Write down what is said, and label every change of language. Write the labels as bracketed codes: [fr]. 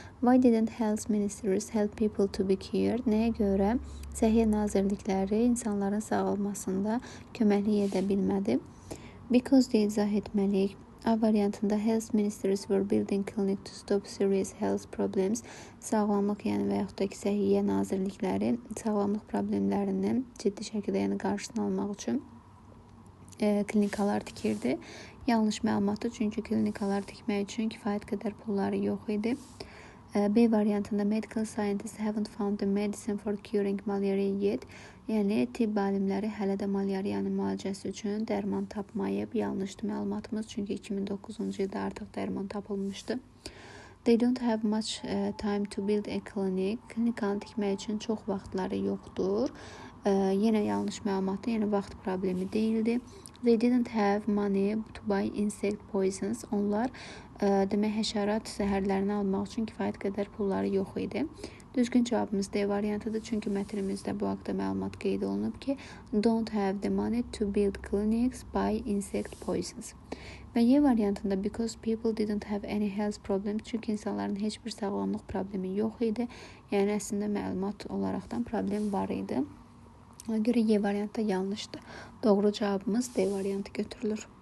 [en] Why didn't health ministries help people to be cured? [az] Nəyə görə Səhiyyə Nazirlikləri insanların sağalmasında köməklik edə bilmədi? [en] Because [az] deyə izah etməliyik. A variantında [en] health ministries were building clinic to stop serious health problems. [az] Sağlamlıq, yəni və yaxud da ki, Səhiyyə Nazirlikləri sağlamlıq problemlərinin ciddi şəkildə qarşısını almaq üçün klinikalar tikirdi. Yanlış məlumatdır, çünki klinikalar tikmək üçün kifayət qədər pulları yox idi. B variantında [en] medical scientists haven't found the medicine for curing malaria yet. [az] Yəni tibb alimləri hələ də malyariyanın müalicəsi üçün dərman tapmayıb. Yanlışdır məlumatımız, çünki 2009-cu ildə artıq dərman tapılmışdı. [en] They don't have much time to build a clinic. [az] Klinikanı tikmək üçün çox vaxtları yoxdur. Yenə yanlış məlumatdır, yəni vaxt problemi deyildi. [en] They didn't have money to buy insect poisons. [az] Onlar demək həşərat zəhərlərini almaq üçün kifayət qədər pulları yox idi. Düzgün cavabımız D variantıdır, çünki mətnimizdə bu haqda məlumat qeyd olunub ki, [en] don't have the money to build clinics buy insect poisons. [az] Və Y variantında [en] because people didn't have any health problems, [az] çünki insanların heç bir sağlamlıq problemi yox idi. Yəni əslində məlumat olaraqdan problem var idi. Ona görə Y variantı yanlışdır. Doğru cavabımız D variantı götürülür.